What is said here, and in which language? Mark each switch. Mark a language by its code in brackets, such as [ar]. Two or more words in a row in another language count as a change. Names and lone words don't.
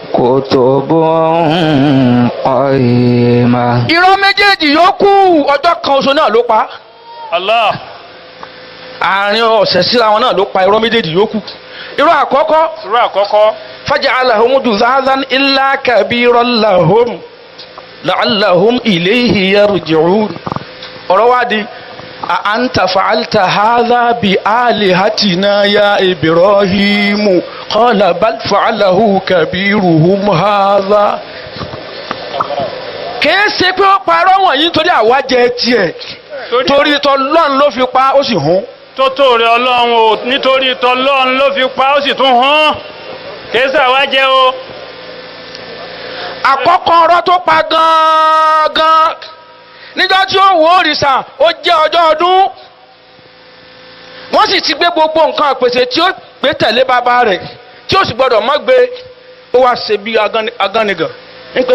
[ar] كتب قيمة. [yo] irọ́ méjèèjì yòókù ọjọ́ kan oṣù náà ló pa. Allah. àárín ọ̀sẹ̀ síra wọn náà ló pa irọ́ méjèèjì yòókù. irọ́ àkọ́kọ́. irọ́ àkọ́kọ́. [ar] فجعلهم جذاذا إلا كبيرا لهم لعلهم إليه يرجعون. [yo] ọ̀rọ̀ wá di [ar] أأنت فعلت هذا بآلهتنا يا إبراهيم قال بل فعله كبيرهم هذا. [yo] kìí ṣe pé ó parọ́ wọ̀nyí nítorí àwa jẹ tiẹ̀ torí t'Ọlọ́run ló fi pa ó sì hún. tó tó rẹ Ọlọ́run o nítorí t'Ọlọ́run ló fi pa ó sì tún hàn kìí ṣe àwa jẹ o. àkọ́kọ́ ọ̀rọ̀ tó pa gan-an níjọ́ tí ó wò òrìṣà ó jẹ́ ọjọ́ ọdún wọ́n sì ti gbé gbogbo nǹkan àpèsè tí ó gbé tẹ̀lé bàbá rẹ̀ tí ó sì gbọ́dọ̀ mọ́ gbé ó wá ṣe bí agánigàn nípe.